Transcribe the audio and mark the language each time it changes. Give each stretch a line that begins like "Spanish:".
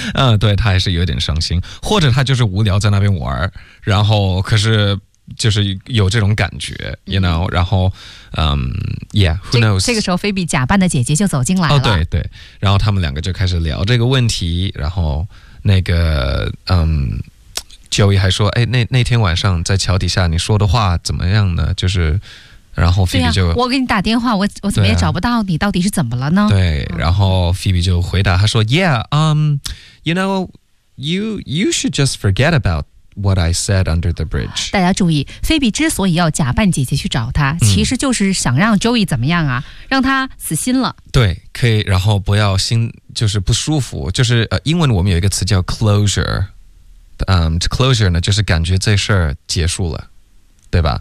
Chinese: 嗯，对，他还是有点伤心，或者他就是无聊在那边玩，然后可是就是有这种感觉
English: you know、
Chinese: 嗯、然后
English: yeah who knows
Chinese: 这个时候菲比假扮的姐姐就走进来了，哦，对对，然后他们两个就开始聊这个问题，然后那个Joey 还说，哎，那天晚上在桥底下你说的话怎么样呢？就是，然后 Phoebe 就、啊、我给你打电话，我怎么也找不到你、啊、到底是怎么了呢？对，然后 Phoebe 就回答，他说
English: Yeah, you know, you should just forget about what I said under the bridge.
Chinese: 大家注意，菲比之所以要假扮姐姐去找他、嗯、其实就是想让 Joey 怎么样啊，让他死心了。对，可以，然后不要心就是不舒服，就是英文我们有一个词叫 closure、closure 呢就是感觉这事儿结束了，对吧？